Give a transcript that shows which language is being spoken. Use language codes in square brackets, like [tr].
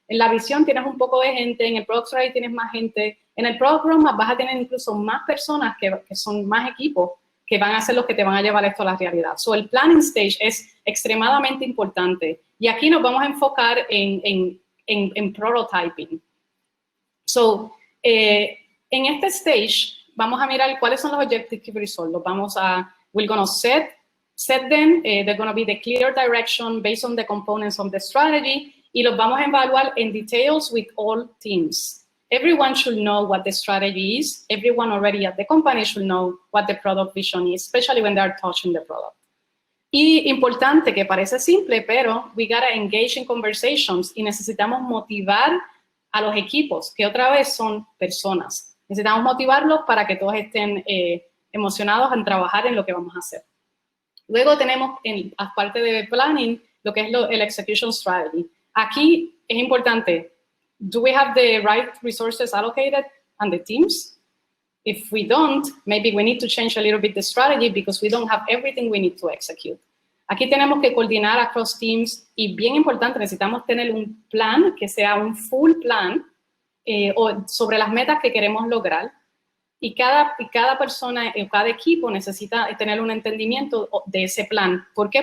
[es] En la visión tienes un poco de gente, en el Product Strategy tienes más gente, en el Product Roadmap vas a tener incluso más personas que son más equipos que van a ser los que te van a llevar esto a la realidad. So, el planning stage es extremadamente importante. Y aquí nos vamos a enfocar en prototyping. So, En este stage, vamos a mirar cuáles son los [en] objective results. We're going to set them. They're going to be the clear direction based on the components of the strategy. [es] Y los vamos a evaluar en [en] details with all teams. Everyone should know what the strategy is. Everyone already at the company should know what the product vision is, especially when they're touching the product. [es] Y importante, que parece simple, pero [en] we gotta engage in conversations [es] y necesitamos motivar a los equipos, que otra vez son personas. Necesitamos motivarlos para que todos estén emocionados en trabajar en lo que vamos a hacer. Luego tenemos, as parte de planning, lo que es el execution strategy. Aquí es importante, [en] do we have the right resources allocated and the teams? If we don't, maybe we need to change a little bit the strategy because we don't have everything we need to execute. [es] Aquí tenemos que coordinar [en] across teams [es] y bien importante, necesitamos tener un plan que sea un [en] full plan [es] sobre las metas que queremos lograr y cada persona, cada equipo necesita tener un entendimiento de ese plan. ¿Por qué?